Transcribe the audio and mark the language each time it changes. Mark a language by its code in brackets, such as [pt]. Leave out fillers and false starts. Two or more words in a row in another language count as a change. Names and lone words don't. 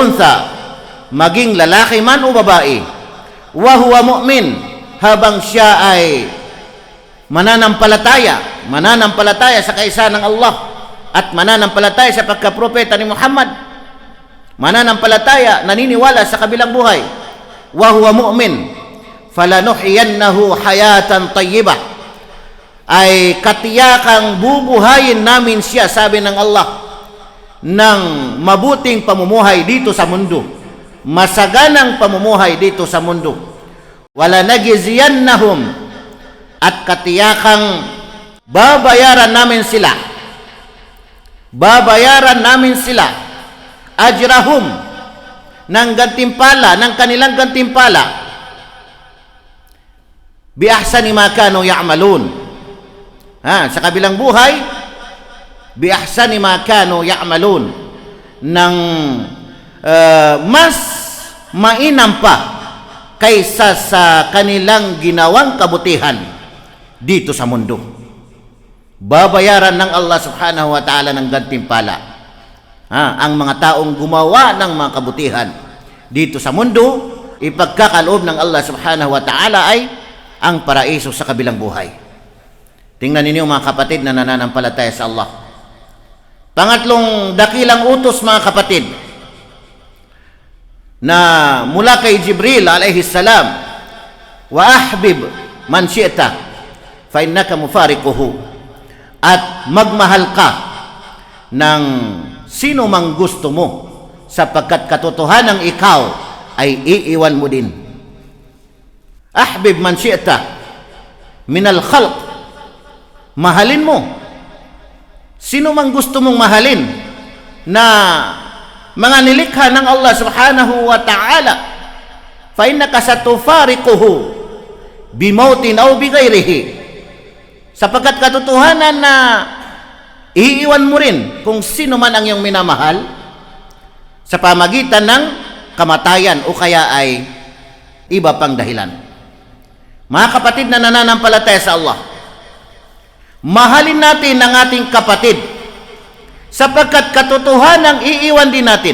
[ar] أنثى, [tl] maging lalaki man o babae, [ar] وهو مؤمن, [tl] habang siya ay mananampalataya sa kaisa ng Allah, at mananampalataya sa pagkapropeta ni Muhammad, mananampalataya, naniniwala sa kabilang buhay, [ar] وهو مؤمن فلنحيينه حياة طيبة, [tl] ay katiyakang bubuhayin namin siya, sabi ng Allah, ng mabuting pamumuhay dito sa mundo, masaganang pamumuhay dito sa mundo. [ar] ولنجزينهم, [tl] at katiyakang babayaran namin sila ajrahum, ng gantimpala, ng kanilang gantimpala, [ar] بأحسن ما كانوا يعملون, [tl] sa kabilang buhay, [ar] بأحسن ما كانوا يعملون, [tl] ng mas mainam pa kaysa sa kanilang ginawang kabutihan dito sa mundo. Babayaran ng Allah [ar] سبحانه وتعالى [tl] ng gantimpala ang mga taong gumawa ng mga kabutihan dito sa mundo. Ipagkakaloob ng Allah [ar] سبحانه وتعالى [tl] ay ang paraiso sa kabilang buhay. Tingnan ninyo, mga kapatid na nananampalataya sa Allah. Pangatlong dakilang utos, mga kapatid, na mula kay Jibril [ar] عليه السلام, وأحبب من شئت فإنك مفارقه, [tl] at magmahal ka ng sino mang gusto mo, sapagkat katotohanan ikaw ay iiwan mo din. [ar] أحبب من شئت من الخلق, [tl] mahalin mo sino mang gusto mong mahalin na mga nilikha ng Allah [ar] سبحانه وتعالى. فإنك ستفارقه بموت أو بغيره, [tl] sapagkat katotohanan na iiwan mo rin kung sino man ang iyong minamahal sa pamagitan ng kamatayan o kaya ay iba pang dahilan. Mga kapatid na nananampalataya sa Allah, mahalin natin ang ating kapatid sapagkat katotohanang iiwan din natin.